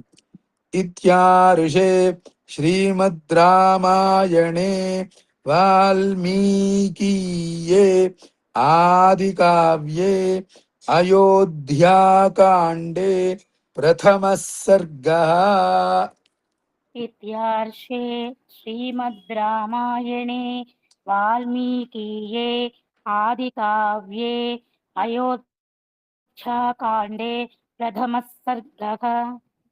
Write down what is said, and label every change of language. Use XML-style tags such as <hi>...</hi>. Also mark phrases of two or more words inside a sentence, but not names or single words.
<sa>ఇత్యారుషే శ్రీమద్ రామాయణే వాల్మీకీయే ఆది కావ్యే అయోధ్యాకాండే ప్రథమ సర్గః. इत्यार्षे श्रीमद् रामायणे वाल्मीकीये आदिकाव्ये अयोध्याकाण्डे प्रथमः सर्गः.</sa>